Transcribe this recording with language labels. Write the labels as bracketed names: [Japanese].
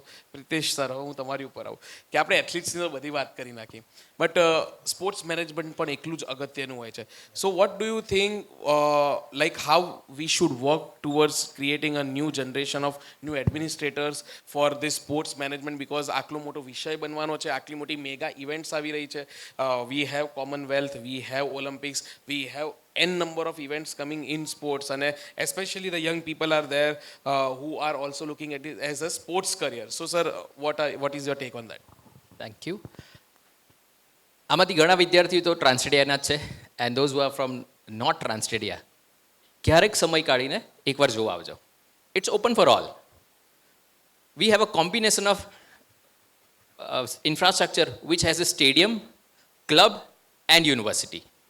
[Gujarati] સો Pritesh sir, હવે હું તમારી ઉપર આવું કે આપણે એથ્લીટ્સની તો બધી વાત કરી નાખી, બટ સ્પોર્ટ્સ મેનેજમેન્ટ પણ એટલું જ અગત્યનું હોય છે. [English] so what do you think like how we should work towards creating a new generation of new administrators for this sports management, because [Gujarati] આટલો મોટો વિષય બનવાનો છે, આટલી મોટી મેગા ઇવેન્ટ્સ આવી રહી છે. [English] We have Commonwealth, we have Olympics, we have n number of events coming in sports, and especially the young people are there who are also looking at it as a sports career. So sir, what is your take on that? Thank you. [Gujarati] આમાંથી ઘણા વિદ્યાર્થીઓ તો ટ્રાન્સસ્ટેડિયાના જ છે, [English] and those who are from not TransStadia, [Gujarati] ક્યારેક સમય કાઢીને એકવાર જોવા આવજો. [English] It's open for all. We have a combination of infrastructure which has a stadium, club and university.